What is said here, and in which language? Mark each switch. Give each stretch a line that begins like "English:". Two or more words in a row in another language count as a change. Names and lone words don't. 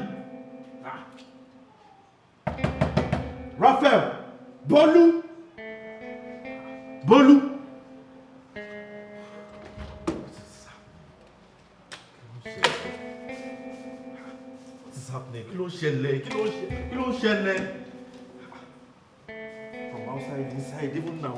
English: Ah. Raphael, Bolu, Bolu. What is happening?
Yoruba: Kí ló ṣẹlẹ̀? Kí ló ṣẹlẹ̀?
English: From outside, inside, even now.